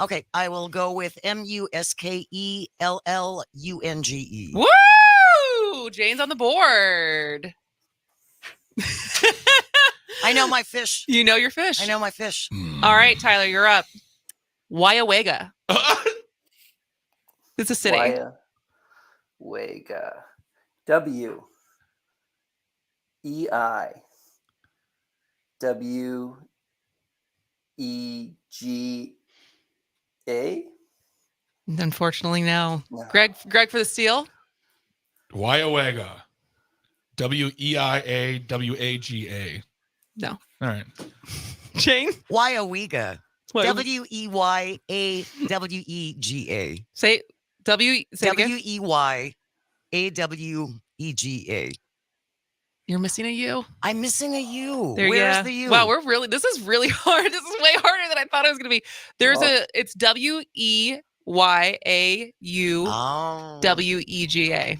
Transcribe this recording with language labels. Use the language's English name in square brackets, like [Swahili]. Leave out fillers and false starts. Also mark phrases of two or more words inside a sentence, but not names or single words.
[English] Okay, I will go with M-U-S-K-E-L-L-U-N-G-E. Woo! Jane's on the board. I know my fish. You know your fish. I know my fish. All right, Tyler, you're up. Wyawega. It's a city. Wyawega. W-E-I-W-E-G-A. Unfortunately, no. Greg for the steal. Wyawega. W-E-I-A-W-A-G-A. No. All right. Jane? Wyawega. W-E-Y-A-W-E-G-A. Say W-E-Y-A-W-E-G-A. You're missing a U. I'm missing a U. Where's the U? Wow, this is really hard. This is way harder than I thought it was going to be. It's W-E-Y-A-U-W-E-G-A.